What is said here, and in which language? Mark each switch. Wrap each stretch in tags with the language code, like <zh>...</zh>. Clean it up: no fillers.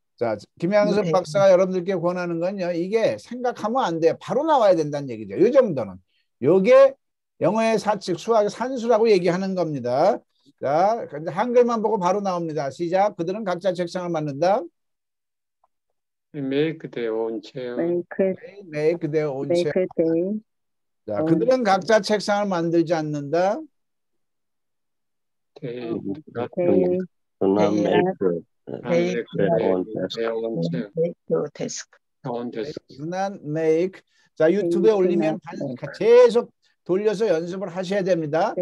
<ko>자, 김양섭 박사가 여러분들께 권하는 건요. 이게 생각하면 안 돼요. 바로 나와야 된다는 얘기죠. 이 정도는. 요게 영어의 사칙, 수학의 산수라고 얘기하는 겁니다. 자, 한글만 보고 바로 나옵니다. 시작. 그들은 각자 책상을 만든다.</ko> <en>They make their own chair. make their own chair. they</en> <ko>자, 그들은 각자 책상을 만들지 않는다.</ko> <en>They they do not make make their own desk. their own chair. make your desk. own desk. do not make.</en> <ko>자, 유튜브에 올리면 계속 돌려서 연습을 하셔야 됩니다.</ko>